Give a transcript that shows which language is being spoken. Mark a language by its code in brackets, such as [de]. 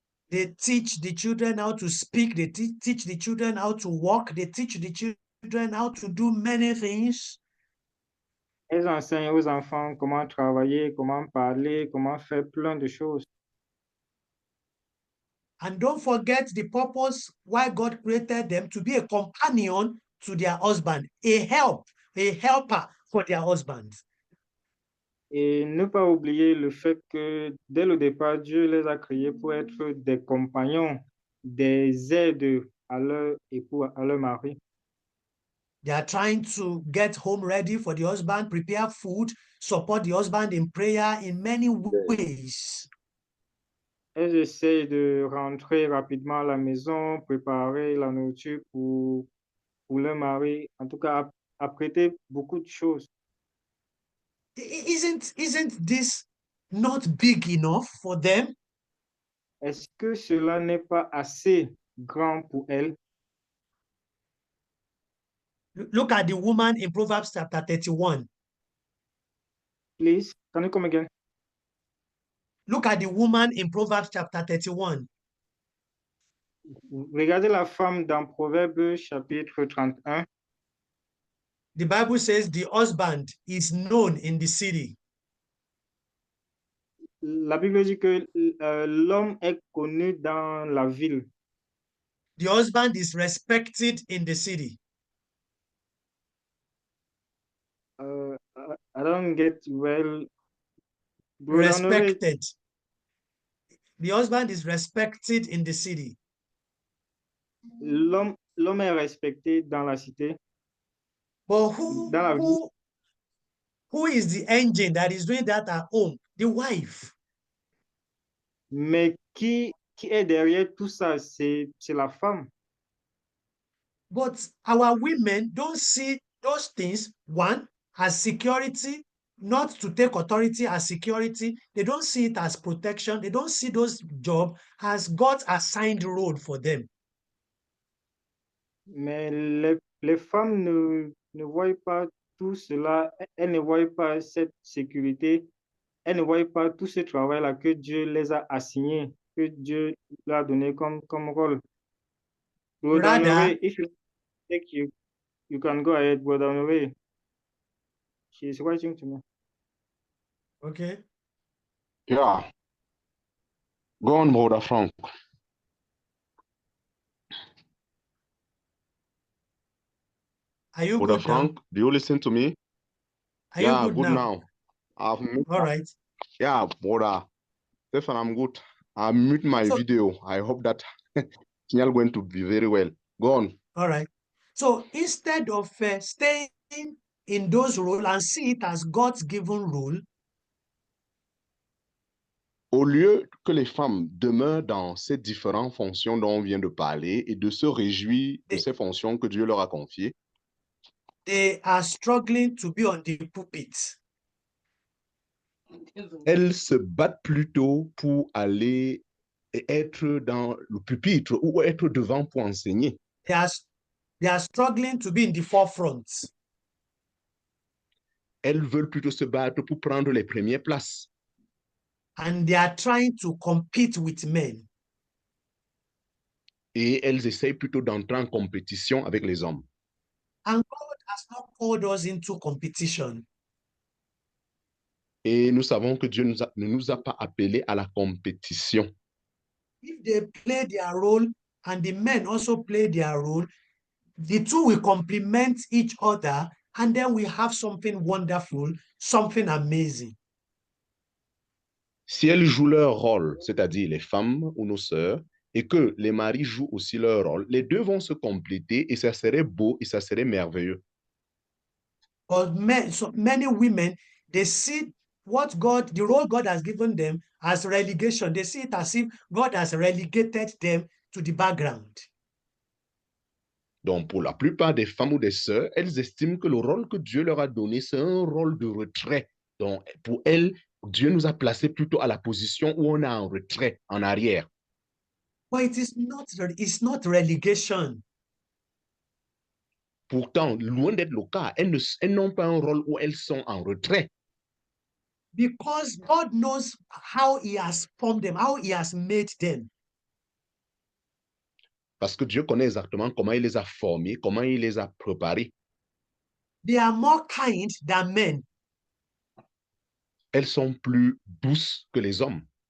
[en] They teach the children how to speak. They teach the children how to walk. They teach the children how to do many things. [fr] Elles enseignent aux enfants comment travailler, comment parler, comment faire plein de choses. [en] And don't forget the purpose why God created them, to be a companion to their husband, a helper for their husbands. [fr] Et ne pas oublier le fait que dès le départ, Dieu les a créés pour être des compagnons, des aides à leur époux, à leur mari. [en] They are trying to get home ready for the husband, prepare food, support the husband in prayer in many ways. [fr] Elles essayent de rentrer rapidement à la maison, préparer la nourriture pour leur mari, en tout cas, apprêter beaucoup de choses. [en] Isn't this not big enough for them? [fr] Est-ce que cela n'est pas assez grand pour elles? [en] Look at the woman in Proverbs chapter 31. Please, can you come again? Look at the woman in Proverbs chapter 31. [fr] Regardez la femme dans Proverbe chapitre 31. [en] The Bible says the husband is known in the city. [fr] La Bible dit que l'homme est connu dans la ville. [en] The husband is respected in the city. I don't get well. Respected. the husband is respected in the city. [fr] L'homme est respecté dans la cité, [en] But [fr] dans la ville. [en] who is the engine that is doing that at home? The wife. [fr] Mais qui est derrière tout ça? C'est la femme. [en] But our women don't see those things, one, as security, not to take authority as security. They don't see it as protection. They don't see those jobs as God's assigned role for them. [fr] Mais les femmes ne voient pas tout cela. Elles ne voient pas cette sécurité. Elles ne voient pas tout ce travail-là que Dieu les a assignés, que Dieu leur a donné comme rôle. [en] Brother Rather, Honoré, if you take you can go ahead, Brother Honoré. She is writing to me. okay. Yeah. Go on, Brother Frank. Are you Brother good now? Frank, do you listen to me? Are Yeah, you good good now? now. I've mute, All right. yeah, brother. Stefan, I'm good. I mute my So- video. I hope that signal going to be very well. Go on. All right. So instead of staying in those roles and see it as God's given role, [fr] Au lieu que les femmes demeurent dans ces différentes fonctions dont on vient de parler et de se réjouir de ces fonctions que Dieu leur a confiées, [en] they are struggling to be on the pulpit. [fr] elles se battent plutôt pour aller et être dans le pupitre ou être devant pour enseigner. [en] They are struggling to be in the forefront. [fr] Elles veulent plutôt se battre pour prendre les premières places. [en] And they are trying to compete with men. [fr] Et elles essayent plutôt d'entrer en compétition avec les hommes. [en] And God has not called us into competition. [fr] Et nous savons que Dieu ne nous a pas appelés à la compétition. [en] If they play their role and the men also play their role, the two will complement each other, and then we have something wonderful, something amazing. [fr] Si elles jouent leur rôle, c'est-à-dire les femmes ou nos sœurs, et que les maris jouent aussi leur rôle, les deux vont se compléter et ça serait beau et ça serait merveilleux. [en] But so many women, they see what God, the role God has given them as relegation. They see it as if God has relegated them to the background. [fr] Donc, pour la plupart des femmes ou des sœurs, elles estiment que le rôle que Dieu leur a donné, c'est un rôle de retrait. Donc, pour elles, Dieu nous a placés plutôt à la position où on est en retrait, en arrière. [en] But it's not relegation. [fr] Pourtant, loin d'être le cas, elles n'ont pas un rôle où elles sont en retrait. [en] Because God knows how He has formed them, how He has made them. [fr] Parce que Dieu connaît exactement comment il les a formés, comment il les a préparés. [en] They are more kind than men. [fr] Elles sont plus douces que les hommes.